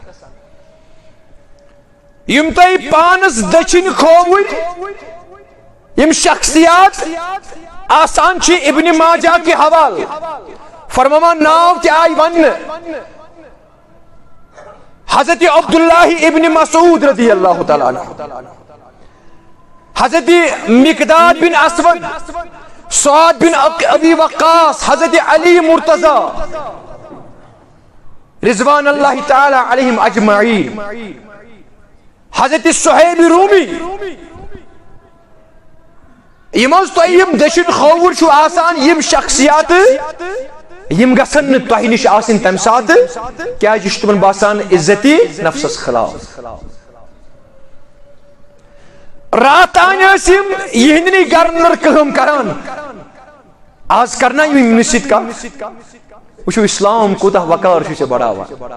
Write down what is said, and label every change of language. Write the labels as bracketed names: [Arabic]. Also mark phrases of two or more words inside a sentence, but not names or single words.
[Kashmiri] یِم تۄہہِ پانس دٔچھِنۍ کھووٕنۍ یِم شخصیات آسان چھِ ابن ماجہ کے حوالہٕ فرماوان ناو تہِ آیہِ وننہٕ حضرت عبداللہ ابن مسعود [Arabic] رضی اللہ تعالیٰ عنہ [Kashmiri] حضرت مقداد بن اسود سعد بن ابی وقاص حضرت علی مرتضی [Arabic] رضوان اللہ تعالی علیہم اجمعین [Kashmiri] حضرت صہیب رومی یم حظ تۄہہِ یم دٔچھِنۍ کھووُر چھُ آسان یم شخصیات یم گژھن نہٕ تۄہہِ نِش آسٕنۍ تمہِ ساتہٕ کیازِ یہِ چھُ تِمن باسان عزتی نفسس خلاف رات تانۍ ٲسۍ یم یِہنٛدنٕے گرنر کٲم کران آز کرنا یم یِمنٕے سۭتۍ کتھ وٕچھِو اسلام کوٗتاہ وقار چھُ ژےٚ بڑاوان